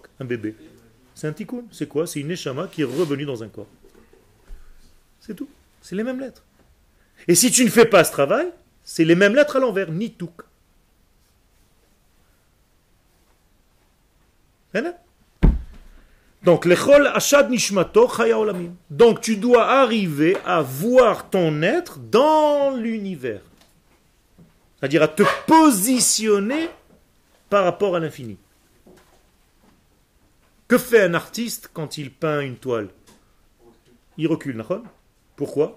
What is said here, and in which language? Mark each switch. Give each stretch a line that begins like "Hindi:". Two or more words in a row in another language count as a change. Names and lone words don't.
French: Un bébé. C'est un tikkun. C'est quoi? C'est une neshama qui est revenue dans un corps. C'est tout. C'est les mêmes lettres. Et si tu ne fais pas ce travail, c'est les mêmes lettres à l'envers. Nituk. Donc,
Hebrew: לכל אחד נשמתו חיה עולמים.
French: Donc, tu dois arriver à voir ton être dans l'univers. C'est-à-dire à te positionner par rapport à l'infini. Que fait un artiste quand il peint une toile? Il recule, d'accord? Pourquoi?